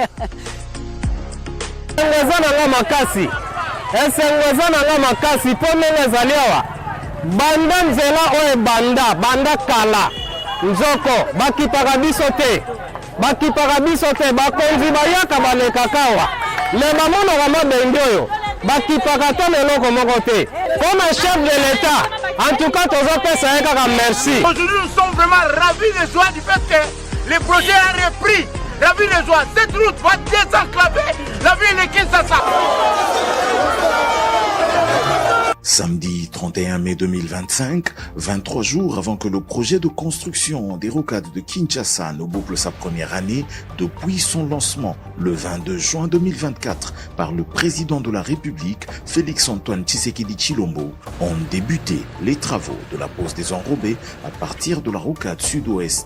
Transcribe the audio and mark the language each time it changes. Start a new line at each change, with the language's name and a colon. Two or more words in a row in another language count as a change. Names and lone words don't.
Lingala: ezana la makasi esengo ezana la makasi ponele ezali awa banda nzela oyo banda kala nzoko bakipaka biso te bakipaka biso te bakonzi bayaka balekakawa me bamonaka mabende oyo bakipaka ta leloko moko te
French: comme chef de l'État en tout cas
Lingala: tozopesa ye kaka merci.
French: Aujourd'hui nous sommes vraiment ravis de joie du fait que le projet a repris. Ravis de joie, cette route va désenclaver la ville de Kinshasa. Samedi 31 mai 2025, 23 jours avant que le projet de construction des Rocades de Kinshasa ne boucle sa première année depuis son lancement le 22 juin 2024 par le président de la République, Félix-Antoine Tshisekedi Tshilombo, ont débuté les travaux de la pose des enrobés à partir de la Rocade sud-ouest.